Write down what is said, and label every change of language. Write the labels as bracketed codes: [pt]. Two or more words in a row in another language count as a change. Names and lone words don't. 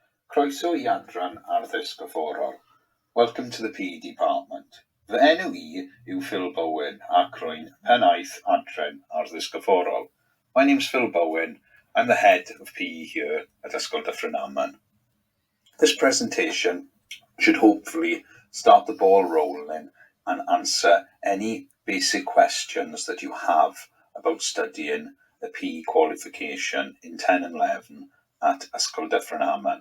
[cy] Croeso I adran Addysg Gorfforol. [en] Welcome to the PE department. [cy] Fy enw I yw Phil Bowen ac rwy'n pennaeth adran Addysg Gorfforol. [en] My name's Phil Bowen. I'm the head of PE here at Ysgol Dyffryn Aman. This presentation should hopefully start the ball rolling and answer any basic questions that you have about studying a PE qualification in 10 and 11 at Ysgol Dyffryn Aman.